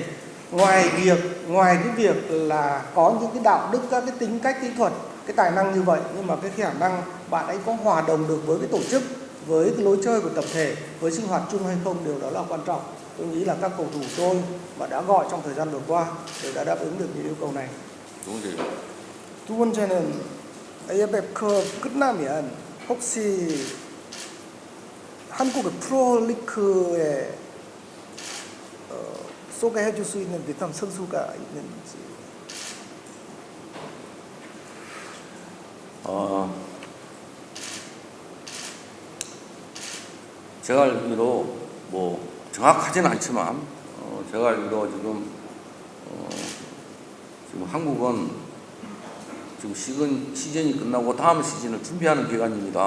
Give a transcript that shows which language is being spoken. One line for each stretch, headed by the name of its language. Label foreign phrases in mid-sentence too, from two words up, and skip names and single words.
Vietnamese: Ngoài cái việc là có những cái đạo đức, các cái tính cách kỹ thuật, cái tài năng như vậy, nhưng mà cái khả năng bạn ấy có hòa đồng được với cái tổ chức, với cái lối chơi của tập thể, với sinh hoạt chung hay không, điều đó là quan trọng. Tôi nghĩ là các cầu thủ tôi mà đã gọi trong thời gian vừa qua đều đã đáp ứng được những yêu cầu này.
Korean: 두 번째는 AFF 컵 끝나면 혹시 한국의 프로리그에 소개해 줄 수 있는 베트남 선수가 있는지. 제가 알기로 뭐 정확하지는 않지만 제가 알기로 지금 한국은 지금 시즌이 끝나고 다음 시즌을 준비하는 기간입니다.